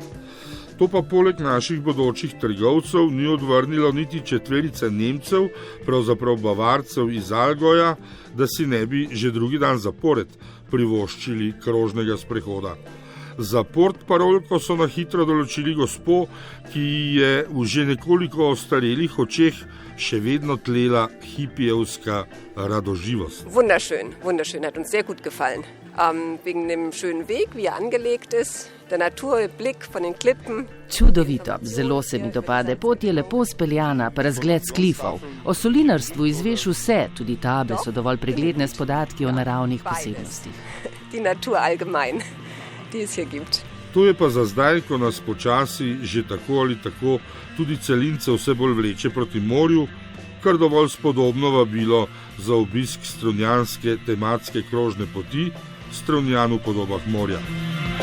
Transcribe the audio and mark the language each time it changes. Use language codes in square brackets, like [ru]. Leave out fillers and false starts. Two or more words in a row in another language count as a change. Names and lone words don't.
[sl] To pa poleg naših bodočih trgovcev ni odvrnilo niti četverice Nemcev, pravzaprav Bavarcev iz Algoja, da si ne bi že drugi dan zapored privoščili krožnega sprehoda. Za portparolko so na hitro določili gospo, ki je v že nekoliko ostarelih očeh še vedno tlela hipijevska radoživost. [de] Wunderschön, wunderschön, hat uns sehr gut gefallen. Wegen dem schönen Weg, wie er angelegt ist, der Naturblick von den Klippen. [sl] Čudovito, zelo se mi dopade, pot je lepo speljana, pa razgled s klifov. O solinarstvu izveš vse, tudi table so dovolj pregledne s podatki o naravnih posebnostih. [de] Die Natur allgemein, die es hier gibt. [sl] To je pa za zdaj, ko nas počasi že tako ali tako tudi celince vse bolj vleče proti morju, kar dovolj spodobno vabilo za obisk strunjanske tematske krožne poti, Strunjan v podobah morja.